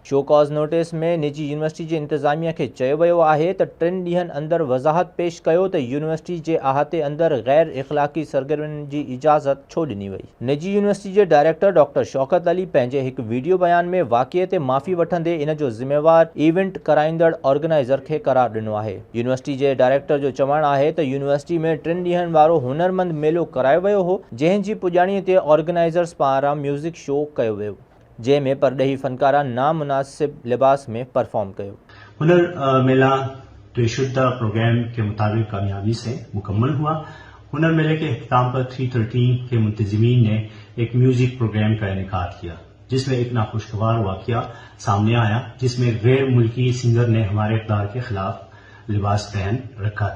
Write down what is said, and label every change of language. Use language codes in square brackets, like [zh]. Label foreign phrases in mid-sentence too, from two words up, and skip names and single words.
[en] show cause notice [sd] में निजी यूनिवर्सिटी जे इंतजामिया के चयो वियो आहे त 3 ॾींहनि अंदरि वज़ाहत पेश कयो त यूनिवर्सिटी जे अहाते अंदरि गैर इख़लाक़ी सरगर्मियुनि जी इजाज़त छो ॾिनी वई। निजी यूनिवर्सिटी जे डायरेक्टर डॉक्टर शौकत अली पंहिंजे हिकु वीडियो बयान में वाक़िए ते माफ़ी वठंदे इन जो ज़िम्मेवार इवेंट कराईंदड़ ऑर्गेनाइज़र खे करार ॾिनो आहे। यूनिवर्सिटी जे डायरेक्टर जो चवणु आहे त यूनिवर्सिटी में 3 ॾींहनि वारो हुनरमंद मेलो करायो वियो हो, जंहिंजी पुॼाणीअ ते ऑर्गेनाइज़र्स पारां [en] music show [sd] कयो वियो, जंहिंमें परडेही फनकारा नामुनासिब लिबास में परफॉर्म कयो। [ur] ہنر میلہ طے شدہ پروگرام کے مطابق کامیابی سے مکمل ہوا. ہنر میلے کے اختتام پر 313 کے منتظمین نے ایک [en] music program [ur] کا انعقاد کیا، جس میں ایک ناخوشگوار واقعہ سامنے آیا، جس میں غیر ملکی سنگر نے ہمارے اقدار کے خلاف لباس پہن رکھا تھا.